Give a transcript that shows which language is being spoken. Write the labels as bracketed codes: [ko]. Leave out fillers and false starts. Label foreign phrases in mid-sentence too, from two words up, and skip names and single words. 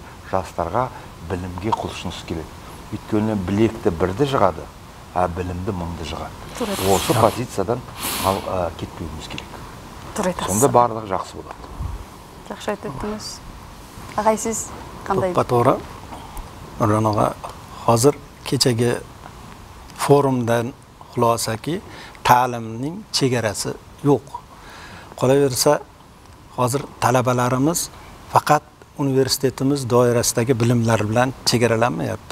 [kk] Жастарға білімге құлшыныс керек. Өйткені білекті бірді жығады, білімді мыңды жығады. Осы позициядан кетпеуіміз керек. Сонда барлығы жақсы болады. Жақсы айтып өттіңіз. Ағай, сіз қандай? [ky] Тоора. [uz] Hozir kechagi forumdan xulosaki ta'limning chegarasi yo'q. Qolaversa, hozir talabalarimiz faqat universitetimiz doirasidagi bilimlar bilan chegaralanmayapti.